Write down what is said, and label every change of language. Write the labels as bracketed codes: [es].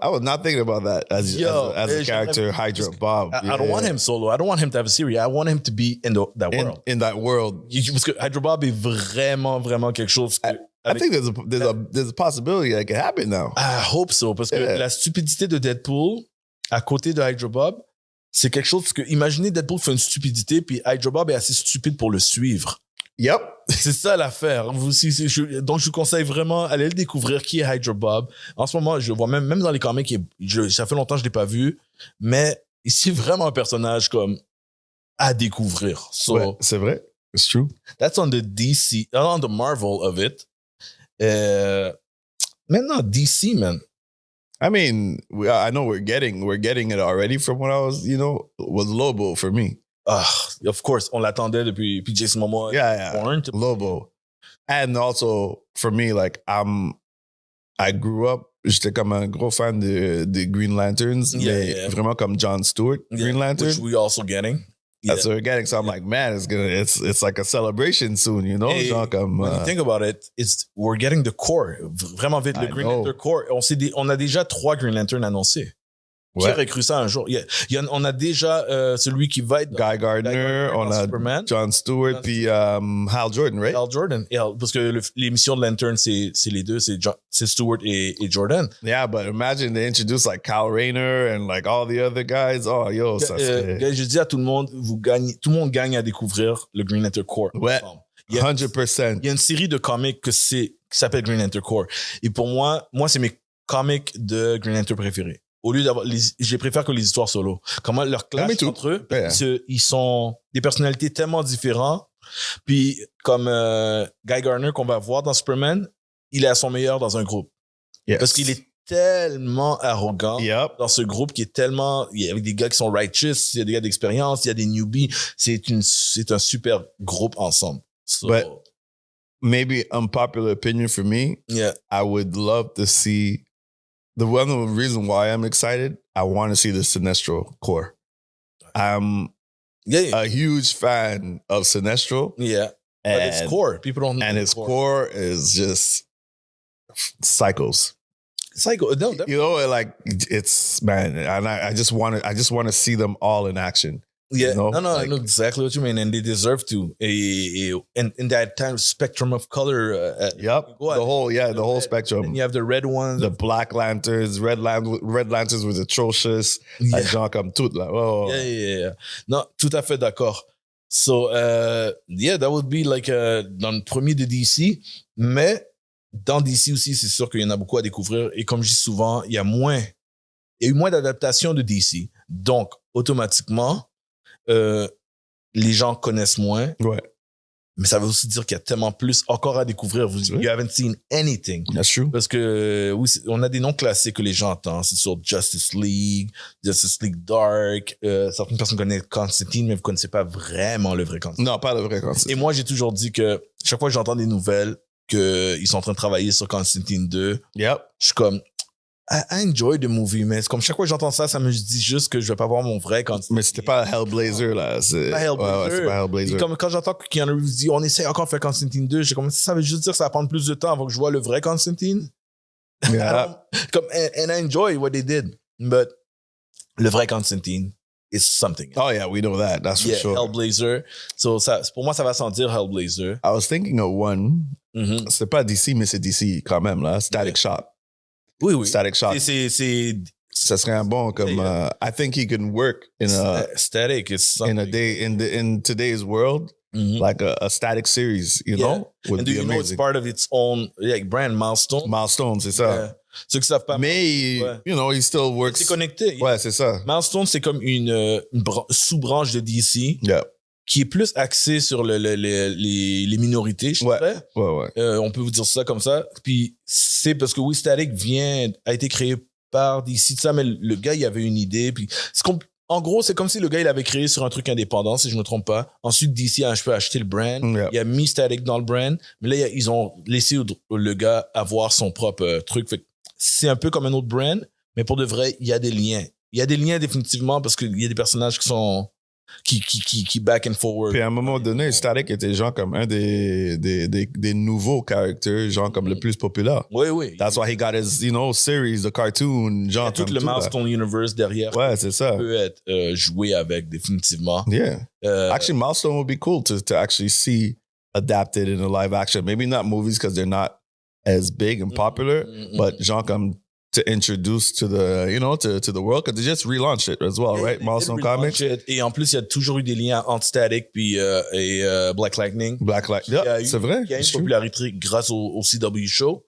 [en] I was not thinking about that as a character, Hydra Bob. I don't want him solo. I don't want him to have a series. I want him to be in that world. In that world. [fr] Parce que Hydra Bob est vraiment, vraiment quelque chose que... [en] I think there's a possibility that can happen now. I hope so. [fr] Parce que la stupidité de Deadpool, à côté de Hydra Bob, c'est quelque chose que... Imaginez Deadpool fait une stupidité, puis Hydra Bob est assez stupide pour le suivre. Yep. C'est ça l'affaire. Donc, je vous conseille vraiment, allez le découvrir qui est Hydra Bob. En ce moment, je le vois même dans les comics, ça fait longtemps que je l'ai pas vu, mais c'est vraiment un personnage comme à découvrir. [en] So, [fr] ouais, c'est vrai. [en] It's true. That's on the DC, on the Marvel of it. [fr] Maintenant, DC, man. [en] I mean, I know we're getting it already from when I was Lobo for me. Of course, [fr] on l'attendait depuis Jason Momoa. [en] Yeah. Lobo. And also, for me, like, I grew up [fr] j'étais comme un gros fan des Green Lanterns, mais vraiment comme Jon Stewart, Green Lantern. [en] Which we also getting. That's what we're getting. So I'm like, man, it's like a celebration soon, you know? [fr] Genre comme, [en] when you think about it, we're getting the core. [fr] Vraiment vite, le Green Lantern core. On a déjà 3 Green Lanterns annoncés. Qui aurait cru ça un jour? On a déjà celui qui va être Guy Gardner, on a Superman, Jon Stewart, puis Hal Jordan, right? Hal Jordan. Parce que l'émission de Lantern, c'est les deux, c'est Stewart et Jordan. [en] Yeah, but imagine they introduce like Kyle Rayner and like all the other guys. [fr] Oh, yo, ça serait... Je dis à tout le monde, tout le monde gagne à découvrir le Green Lantern Core. Ouais, 100%. Il y a une série de comics qui s'appelle Green Lantern Core. Et pour moi, c'est mes comics de Green Lantern préférés. Au lieu d'avoir, je préfère que les histoires solo. Comment leur clash entre eux, ils sont des personnalités tellement différentes. Puis comme Guy Gardner qu'on va voir dans Superman, il est à son meilleur dans un groupe. Yes. Parce qu'il est tellement arrogant dans ce groupe qui est tellement, il y a des gars qui sont righteous, il y a des gars d'expérience, il y a des newbies. C'est un super groupe ensemble. [en] So, but maybe unpopular opinion for me. Yeah. I would love to see. The one reason why I'm excited, I want to see the Sinestro core. I'm a huge fan of Sinestro. Yeah. But its core, people don't know. And its core is just psychos. Psycho, no, you know, like it's man, and I just want to see them all in action. Yeah, you know? No, I know exactly what you mean, and they deserve to. And in that time spectrum of color. The whole spectrum. And you have the red ones, the Black Lanterns, Red Lanterns was atrocious. Yeah. [fr] Genre comme tout là. Oh. Yeah. Non, tout à fait d'accord. [en] So, that would be like [fr] dans le premier de DC, mais dans DC aussi, c'est sûr qu'il y en a beaucoup à découvrir. Et comme je dis souvent, il y a eu moins d'adaptations de DC. Donc, automatiquement, les gens connaissent moins. Ouais. Mais ça veut aussi dire qu'il y a tellement plus encore à découvrir. [en] You haven't seen anything. That's true. [fr] Parce que, oui, on a des noms classiques que les gens entendent. C'est sur Justice League Dark. Certaines personnes connaissent Constantine, mais vous connaissez pas vraiment le vrai Constantine. Non, pas le vrai Constantine. Et moi, j'ai toujours dit que chaque fois que j'entends des nouvelles qu'ils sont en train de travailler sur Constantine 2, je suis comme, [en] I enjoy the movie, [fr] mais c'est comme chaque fois que j'entends ça, ça me dit juste que je vais pas voir mon vrai Constantine. Mais c'était pas Hellblazer, là. C'est pas Hellblazer. C'est pas Hellblazer. Et comme quand j'entends que Keanu Reeves dit, on essaie encore de faire Constantine 2, j'ai comme, ça veut juste dire que ça va prendre plus de temps avant que je vois le vrai Constantine. [en] Yeah. And I enjoy what they did. But [fr] le vrai Constantine [en] is something. Oh yeah, we know that. That's for sure. Hellblazer. [fr] So pour moi, ça va sentir Hellblazer. [en] I was thinking of one. Mm-hmm. [fr] C'est pas DC, mais c'est DC quand même, là. Static Shock. Oui. [en] Static Shock. [fr] Ça serait un bon comme [en] I think he can work in a static is something. in today's world, like a static series, you know, would and do be you amazing. know it's part of its own brand Milestone. [fr] Milestone, c'est ça. Ceux qui savent pas. [en] Mais you know, he still works. [fr] C'est connecté. Ouais, c'est ça. Milestone, c'est comme une sous-branche de DC. [en] Yeah. [fr] Qui est plus axé sur les minorités, je dirais. Ouais. On peut vous dire ça comme ça. Puis c'est parce que Static a été créé par DC, ça, mais le gars, il avait une idée. Puis en gros, c'est comme si le gars, il avait créé sur un truc indépendant, si je me trompe pas. Ensuite, DC a acheté le brand. [en] Yeah. [fr] Il a mis Static dans le brand. Mais là, ils ont laissé le gars avoir son propre truc. Fait que c'est un peu comme un autre brand, mais pour de vrai, il y a des liens. Il y a des liens définitivement parce qu'il y a des personnages qui sont qui [en] back and forward. [fr] Puis à un moment donné, Static était genre comme un des nouveaux characters, genre comme le plus populaire. Oui. [en] That's why he got his, series, the cartoon, genre [fr] tout le Milestone Universe derrière. Ouais, c'est ça. Peut être joué avec définitivement. [en] Yeah. Actually, Milestone would be cool to actually see adapted in a live action. Maybe not movies because they're not as big and popular, but [fr] genre comme [en] to introduce to the to the world, because they just relaunched it as well, right? Milestone Comics. [fr] Et en plus, il y a toujours eu des liens entre Static puis Black Lightning. C'est vrai. Il y a une popularité grâce au CW show.